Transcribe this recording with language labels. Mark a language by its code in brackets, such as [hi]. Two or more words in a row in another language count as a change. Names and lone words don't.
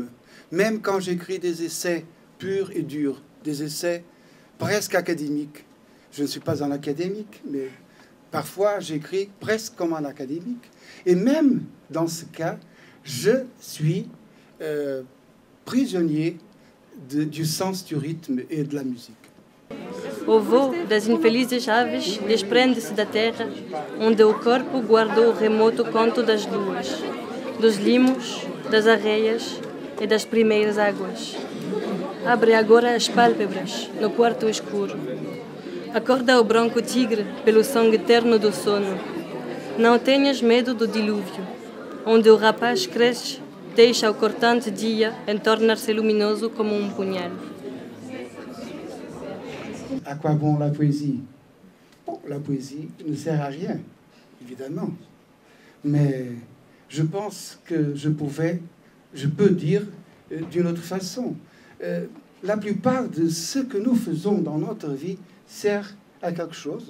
[fr] Même quand j'écris des essais purs et durs, des essais presque académiques. Je ne suis pas un académique, mais parfois j'écris presque comme un académique. Et même dans ce cas, je suis prisonnier du sens du rythme [pt] e da música. O voo das infelizes aves desprende-se da terra, onde o corpo guardou o remoto conto das luas, dos limos, das arreias e das primeiras águas. Abre agora as pálpebras no quarto escuro. Acorda o bronco tigre pelo som eterno do sono. Não tenhas medo do dilúvio, onde o rapaz cresce, deixa o cortante dia em tornar-se luminoso como um punhal. [fr] À quoi bon la poésie? Bon, la poésie ne sert à rien, évidemment. Mais je pense que je peux dire d'une autre façon. La plupart de ce que nous faisons dans notre vie sert à quelque chose?